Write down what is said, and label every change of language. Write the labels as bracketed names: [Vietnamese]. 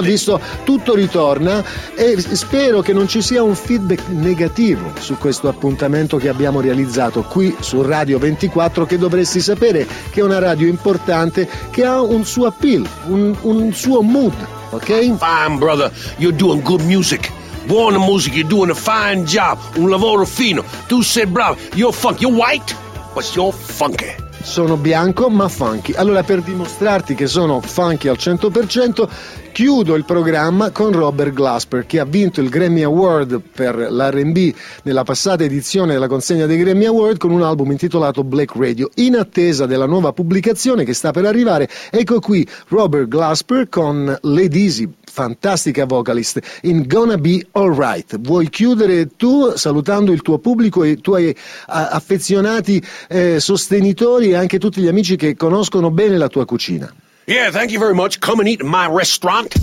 [Italian] Visto tutto ritorna e spero che non ci sia un feedback negativo su questo appuntamento che abbiamo realizzato qui su Radio 24, che dovresti sapere che è una radio importante, che ha un suo appeal, un suo mood, ok? [English] Fine brother, you're doing good music. [Italian] Buona musica, [English] you're doing a fine job, [Italian] un lavoro fino, tu sei bravo, [English] you're funky, you're white, but you're funky. [Italian] Sono bianco ma funky. Allora, per dimostrarti che sono funky al 100%, chiudo il programma con Robert Glasper, che ha vinto il Grammy Award per l'R&B nella passata edizione della consegna dei Grammy Award con un album intitolato Black Radio, in attesa della nuova pubblicazione che sta per arrivare. Ecco qui Robert Glasper con Lady Easy, fantastica vocalist, in Gonna Be Alright. Vuoi chiudere tu salutando il tuo pubblico e i tuoi affezionati sostenitori e anche tutti gli amici che conoscono bene la tua cucina? [English] Yeah, thank you very much. Come and eat in my restaurant.